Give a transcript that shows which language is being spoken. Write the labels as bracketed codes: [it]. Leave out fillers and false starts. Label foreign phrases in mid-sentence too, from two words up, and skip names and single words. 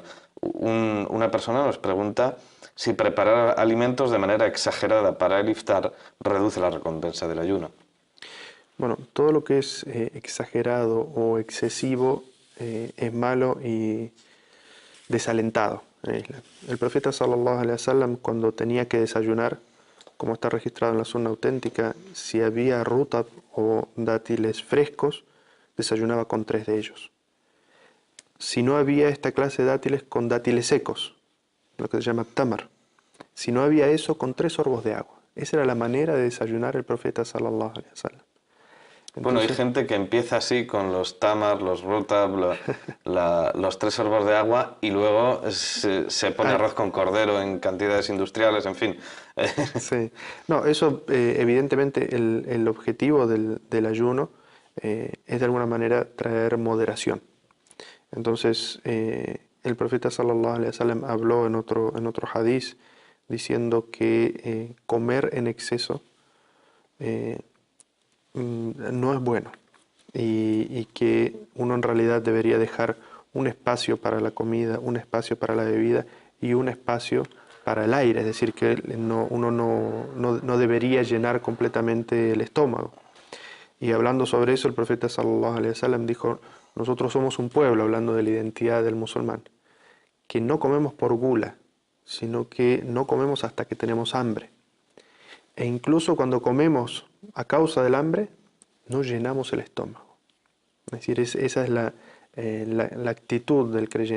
[es] Una persona nos pregunta si preparar alimentos de manera exagerada para el iftar reduce la recompensa del ayuno. Bueno, todo lo que es exagerado o excesivo es malo y desalentado en el Islam. El profeta [ar] صلى الله عليه وسلم, [es] cuando tenía que desayunar, como está registrado en la sunna auténtica, si había rutab o dátiles frescos, desayunaba con 3 de ellos. Si no había esta clase de dátiles, con dátiles secos, lo que se llama tamar. Si no había eso, con 3 sorbos de agua. Esa era la manera de desayunar el profeta [ar] صلى الله عليه وسلم. [es] Entonces, bueno, hay gente que empieza así con los tamar, los rutab, los 3 sorbos de agua y luego se pone arroz con cordero en cantidades industriales, en fin. Sí. No, eso evidentemente el objetivo del ayuno es de alguna manera traer moderación. Entonces el profeta [ar] صلى الله عليه وسلم [es] habló en otro hadiz diciendo que comer en exceso no es bueno y que uno en realidad debería dejar un espacio para la comida, un espacio para la bebida y un espacio para el aire, es decir, que uno no debería llenar completamente el estómago. Y hablando sobre eso, el profeta [ar] صلى الله عليه وسلم [es] dijo: nosotros somos un pueblo, hablando de la identidad del musulmán, que no comemos por gula, sino que no comemos hasta que tenemos hambre. E incluso cuando comemos a causa del hambre, no llenamos el estómago. Es decir, esa es la actitud del creyente.